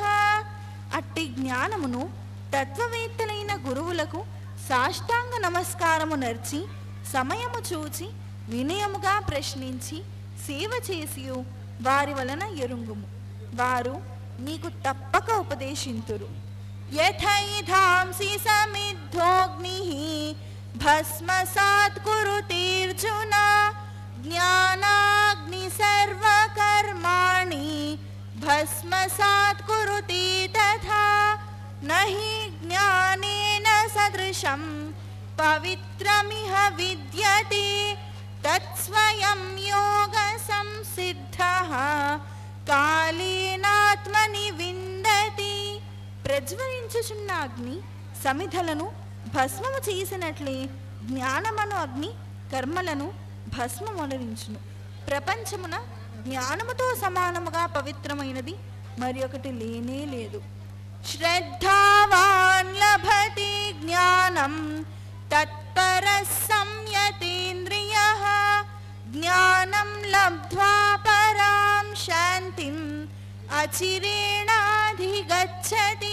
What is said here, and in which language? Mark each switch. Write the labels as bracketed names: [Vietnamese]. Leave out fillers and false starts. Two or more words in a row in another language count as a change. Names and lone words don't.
[Sanskrit] అట్టి జ్ఞానమును తత్వవేత్తలైన గురువులకు సాష్టాంగ నమస్కారము నర్చి సమయము చూచి వినయముగా ప్రశ్నించి సేవ చేసి వారి వలన ఎరుంగుము. వారు నీకు తప్పక ఉపదేశింతురు. యథైధాంసి సమిద్ధోగ్నిః భస్మసాత్ కురుతేర్జున జ్ఞానాగ్ని मनसात् कुरुते तथा न हि ज्ञानेन सदृशं पवित्रमिह विद्यते तत्स्वयं योगसंसिद्धः कालेनात्मनि विन्दति। [Telugu] ప్రజ్వలించుచున్న అగ్ని సమిధలను భస్మము చేసినట్లే జ్ఞానమను అగ్ని కర్మలను భస్మమునరించును. ప్రపంచమున జ్ఞానముతో సమానముగా పవిత్రమైనది మరి ఒకటి లేనే లేదు. [Sanskrit] శ్రద్ధావాన్ లభతే జ్ఞానం తత్పరః సంయతేంద్రియః జ్ఞానం లబ్ధ్వా పరాం శాంతిం అచిరేణాధిగచ్చతి.